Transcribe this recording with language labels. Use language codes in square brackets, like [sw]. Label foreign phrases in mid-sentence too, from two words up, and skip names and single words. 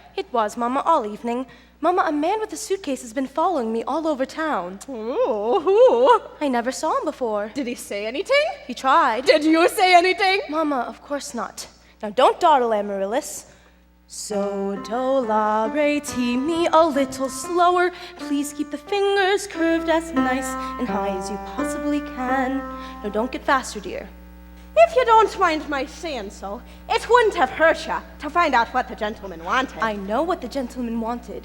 [en] It was, Mama, all evening. Mama, a man with a suitcase has been following me all over town. Ooh, who? I never saw him before. Did he say anything? He tried. Did you say anything? Mama, of course not. Now don't dawdle, Amaryllis. So, do, la, re, ti, me, a little slower. Please keep the fingers curved as nice and high as you possibly can. Now don't get faster, dear. If you don't mind my saying so, it wouldn't have hurt you to find out what the gentleman wanted. I know what the gentleman wanted.